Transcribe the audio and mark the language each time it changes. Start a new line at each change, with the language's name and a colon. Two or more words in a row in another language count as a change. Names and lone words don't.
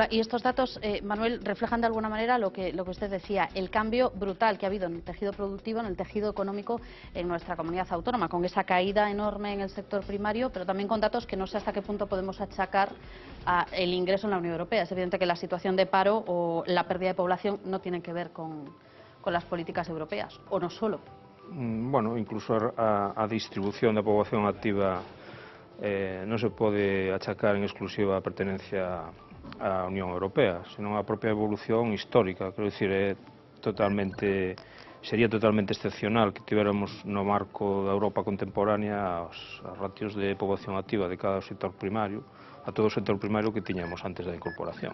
Spanish: Y estos datos, Manuel, reflejan de alguna manera lo que usted decía, el cambio brutal que ha habido en el tejido productivo, en el tejido económico en nuestra comunidad autónoma, con esa caída enorme en el sector primario, pero también con datos que no sé hasta qué punto podemos achacar el ingreso en la Unión Europea. Es evidente que la situación de paro o la pérdida de población no tienen que ver con las políticas europeas, o no solo.
Galician: Bueno, incluso a distribución da poboación activa non se pode achacar en exclusiva a pertenencia á Unión Europea, senón a propia evolución histórica. Quero dicir, sería totalmente excepcional que tivéramos no marco da Europa contemporánea os ratios de poboación activa de cada sector primario, a todo o sector primario que tiñamos antes da incorporación.